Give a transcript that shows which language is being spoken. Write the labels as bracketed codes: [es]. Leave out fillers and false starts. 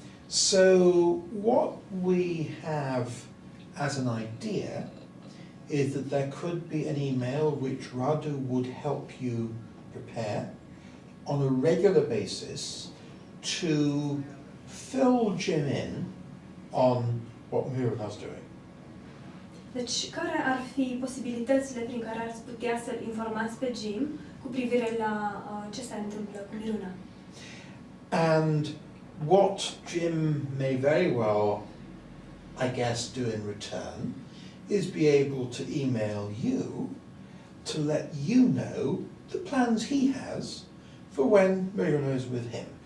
[en] So what we have as an idea is that there could be an email which Radu would help you prepare on a regular basis to fill Jim in on what Mira's doing. [ro] Deci, care ar fi posibilitățile prin care ați putea să-l informați pe Jim cu privire la ce se întâmplă cu Miruna? [en] And what Jim may very well, I guess, do in return is be able to email you to let you know the plans he has for when Miruna is with him.